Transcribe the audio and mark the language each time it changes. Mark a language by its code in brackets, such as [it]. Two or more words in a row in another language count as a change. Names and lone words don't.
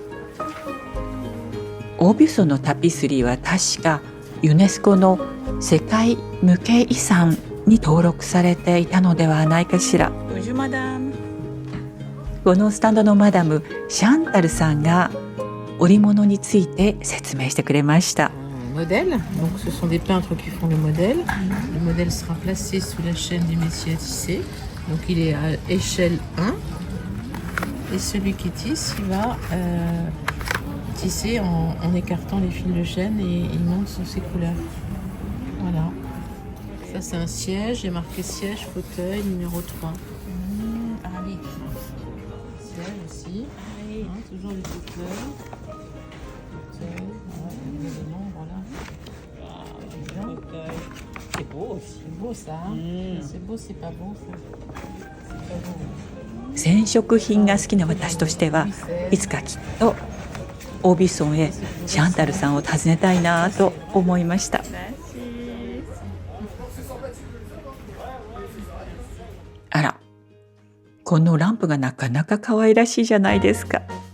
[ja] オービュソンのタピスリーは確かユネスコの世界無形遺産に登録されていたのではないかしら。このスタンドのマダムシャンタルさんが織物について説明してくれました。 [fr] Modèle, donc ce sont des peintres qui font le modèle. Le modèle sera placé sous la chaîne du métier à tisser. Donc il est à échelle 1. Et celui qui tisse, il va tisser en écartant les fils de chaîne et il monte sur ses couleurs. Voilà. Ça c'est un siège, il y a marqué siège, fauteuil, numéro 3. Ah oui. Siège aussi. Hein, toujours les fauteuils. C'est beau aussi. C'est beau ça. C'est beau, c'est pas beau ça. [ja] 染色品が好きな私としてはいつかきっとオービソンへシャンタルさんを訪ねたいなと思いました。あら、このランプがなかなか可愛らしいじゃないですか。